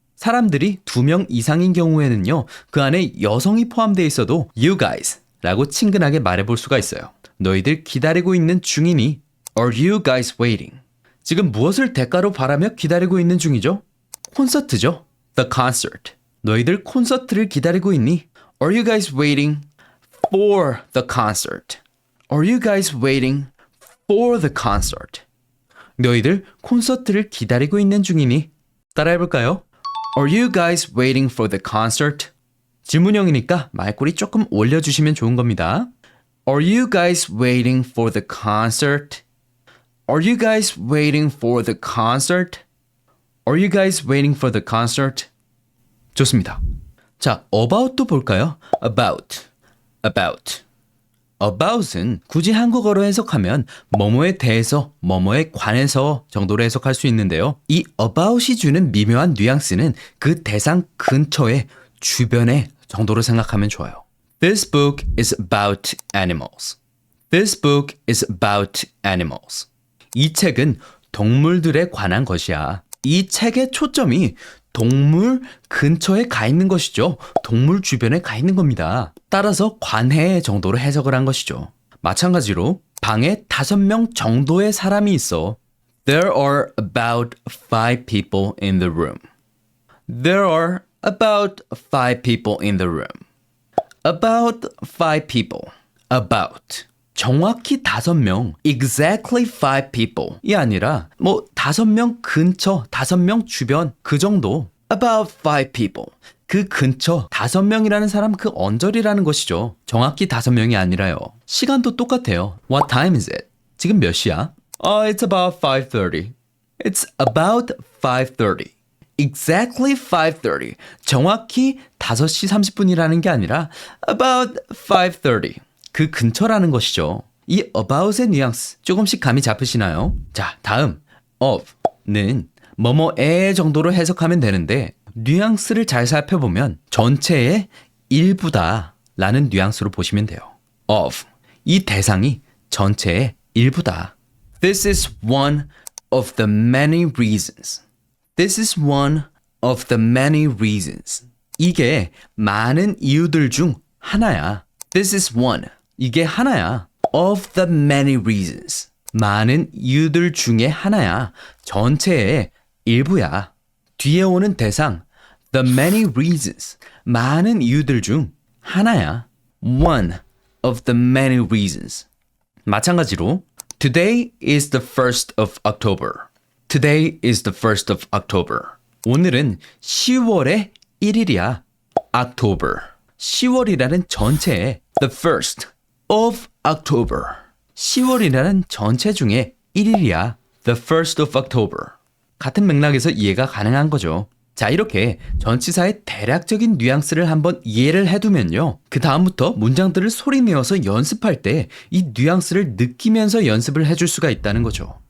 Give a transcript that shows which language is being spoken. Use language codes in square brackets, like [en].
[ko] 사람들이 2명 이상인 경우에는요. 그 안에 여성이 포함되어 있어도 you guys 라고 친근하게 말해볼 수가 있어요. 너희들 기다리고 있는 중이니? [en] Are you guys waiting? [ko] 지금 무엇을 대가로 바라며 기다리고 있는 중이죠? 콘서트죠. [en] The concert. [ko] 너희들 콘서트를 기다리고 있니? [en] Are you guys waiting for the concert? Are you guys waiting for the concert? [ko] 너희들 콘서트를 기다리고 있는 중이니? 따라해볼까요? [en] Are you guys waiting for the concert? [ko] 질문형이니까 말꼬리 조금 올려주시면 좋은 겁니다. [en] Are you guys waiting for the concert? Are you guys waiting for the concert? Are you guys waiting for the concert? [ko] 좋습니다. 자, about도 볼까요? about은 굳이 한국어로 해석하면 뭐뭐에 대해서, 뭐뭐에 관해서 정도로 해석할 수 있는데요. 이 about이 주는 미묘한 뉘앙스는 그 대상 근처에, 주변에 정도로 생각하면 좋아요. [en] This book is about animals. This book is about animals. [ko] 이 책은 동물들에 관한 것이야. 이 책의 초점이 동물 근처에 가 있는 것이죠. 동물 주변에 가 있는 겁니다. 따라서 관해 정도로 해석을 한 것이죠. 마찬가지로 방에 5명 정도의 사람이 있어. [en] There are about 5 people in the room. There are about 5 people in the room. About 5 people. About. [ko] 정확히 5명, [en] exactly 5 people [ko] 이 아니라 5명 근처, 5명 주변 그 정도. [en] About 5 people. [ko] 그 근처 5명이라는 사람 그 언저리라는 것이죠. 정확히 5명이 아니라요. 시간도 똑같아요. [en] What time is it? [ko] 지금 몇 시야? [en] It's about 5:30. It's about 5:30. Exactly 5:30. [ko] 정확히 5시 30분이라는 게 아니라 [en] about 5:30. [ko] 그 근처라는 것이죠. 이 about의 뉘앙스 조금씩 감이 잡히시나요? 자, 다음 of는 뭐뭐에 정도로 해석하면 되는데 뉘앙스를 잘 살펴보면 전체의 일부다 라는 뉘앙스로 보시면 돼요. of, 이 대상이 전체의 일부다. [en] This is one of the many reasons. This is one of the many reasons. [ko] 이게 많은 이유들 중 하나야. [en] This is one. [ko] 이게 하나야. [en] Of the many reasons. [ko] 많은 이유들 중에 하나야. 전체의 일부야. 뒤에 오는 대상 [en] the many reasons. [ko] 많은 이유들 중 하나야. [en] One of the many reasons. 마찬가지로 Today is the 1st of October. Today is the 1st of October. [ko] 오늘은 10월의 1일이야. [en] October. [ko] 10월이라는 전체에 [en] the first of October. [ko] 10월이라는 전체 중에 1일이야. [en] The first of October. [ko] 같은 맥락에서 이해가 가능한 거죠. 자, 이렇게 전치사의 대략적인 뉘앙스를 한번 이해를 해두면요. 그 다음부터 문장들을 소리내어서 연습할 때 이 뉘앙스를 느끼면서 연습을 해줄 수가 있다는 거죠.